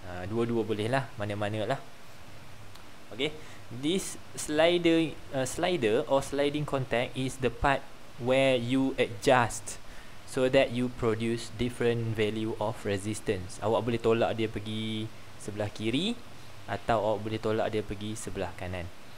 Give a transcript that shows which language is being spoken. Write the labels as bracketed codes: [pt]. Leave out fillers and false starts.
[ms] Dua-dua boleh lah, mana-mana lah. [en] Okay, this slider or sliding contact is the part where you adjust so that you produce different value of resistance. [ms] Awak boleh tolak dia pergi sebelah kiri atau awak boleh tolak dia pergi sebelah kanan.